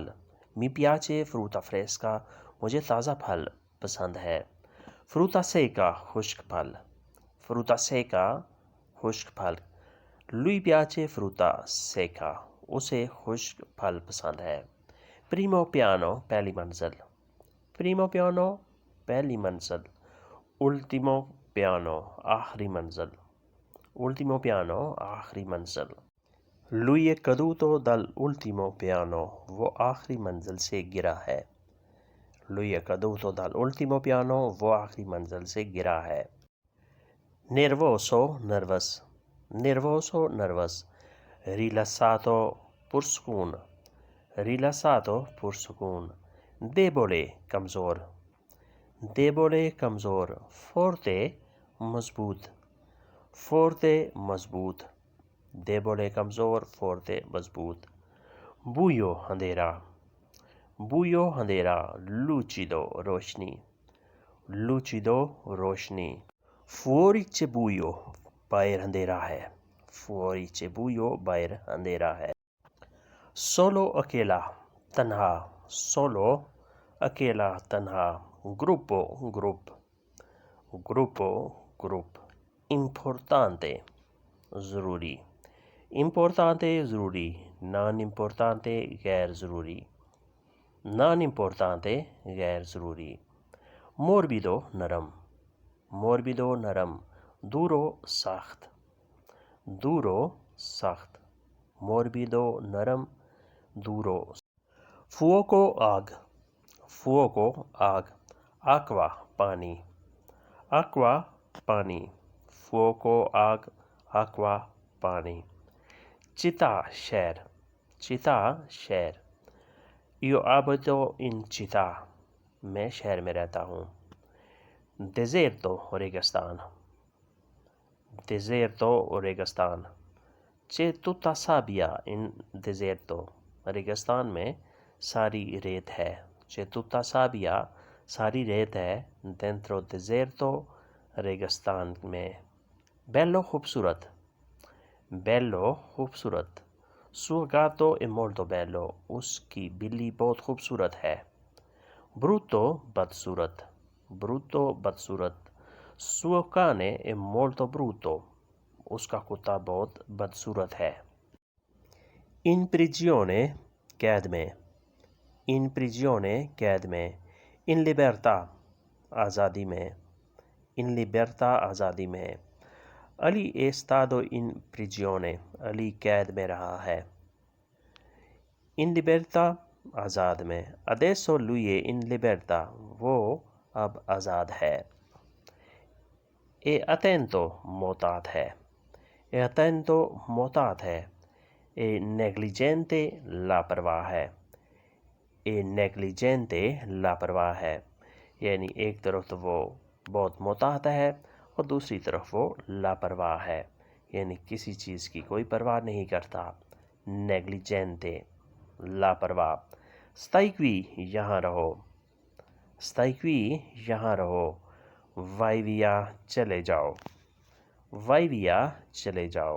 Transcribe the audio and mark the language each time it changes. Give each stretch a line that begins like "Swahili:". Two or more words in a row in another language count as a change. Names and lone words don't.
Italian: Mi piace frutta fresca,
Urdu: مجھے تازہ پھل پسند ہے.
Italian: Frutta secca
Urdu: خشک پھل,
Italian: frutta secca
Urdu: خشک پھل.
Italian: Lui piace frutta secca,
Urdu: اسے خشک پھل پسند ہے.
Italian: Primo piano
Urdu: پہلی منزل,
Italian: primo piano
Urdu: پہلی منزل.
Italian: Ultimo piano
Urdu: آخری منزل,
Italian: ultimo piano
Urdu: آخری منزل.
Italian: Lui è caduto dall'ultimo piano,
Urdu: وہ آخری منزل سے گرا ہے.
Italian: Lui è caduto dall'ultimo piano,
Urdu: وہ آخری منزل سے گرا ہے.
Italian: Nervoso nervous, nervoso nervous. Rilassato پرسکون, rilassato پرسکون. Debole کمزور, debole کمزور. Forte مضبوط, forte مضبوط. Debole کمزور, forte مضبوط. Buio اندھیرا, buio اندھیرا. Lucido روشنی, lucido روشنی. Fuori c'è buio,
Urdu: باہر اندھیرا ہے,
Italian: fuori c'è buio,
Urdu: باہر اندھیرا ہے. Solo اکیلا تنہا, solo اکیلا تنہا.
Italian: Gruppo group, gruppo group. Importante ضروری, importante ضروری. Non importante
Urdu: غیر ضروری,
Italian: non importante
Urdu: غیر ضروری.
Italian: Morbido نرم, morbido نرم. Duro سخت, duro سخت. Morbido نرم, duro. Fuoco آگ, fuoco آگ. Acqua پانی, acqua پانی. Fuoco آگ, acqua پانی. Città شہر, città شہر. Io abito in città,
Urdu: میں شہر میں رہتا ہوں.
Italian: Deserto ریگستان, deserto रेगिस्तान. C'è tutta sabbia in deserto.
Urdu: ریگستان میں ساری ریت ہے.
Italian: C'è tutta sabbia,
Urdu: ساری ریت ہے.
Italian: Dentro deserto
Urdu: ریگستان میں.
Italian: Bello खूबसूरत. Bello खूबसूरत. Suo gatto è molto bello.
Urdu: اسکی بلی بہت خوبصورت ہے.
Italian: Brutto बदसूरत. Brutto बदसूरत. Suo cane è molto brutto.
Urdu: اسکا کتا بہت بدصورت ہے.
Italian: In prigione
Urdu: قید میں.
Italian: In prigione
Urdu: قید میں.
Italian: In libertà
Urdu: آزادی میں.
Italian: In libertà
Urdu: آزادی میں.
Italian: Ali è stato in prigione.
Urdu: Ali قید میں رہا ہے.
Italian: In libertà
Urdu: آزاد میں.
Italian: Adesso lui è in libertà.
Urdu: وہ اب آزاد ہے.
Italian: E attento
Urdu: محتاط ہے.
Italian: E attento
Urdu: محتاط ہے.
Italian: E negligente
Urdu: لاپرواہ ہے.
Italian: E negligente
Urdu: لاپرواہ ہے. یعنی ایک طرف تو وہ بہت محتاط ہے اور دوسری طرف وہ لاپرواہ ہے، یعنی کسی چیز کی کوئی پرواہ نہیں کرتا. نیگلیجنتے لاپرواہ.
Italian: stai qui
Urdu: یہاں رہو.
Italian: stai qui
Urdu: یہاں رہو.
Italian: vai via
Urdu: چلے جاؤ.
Italian: vai via
Urdu: چلے جاؤ.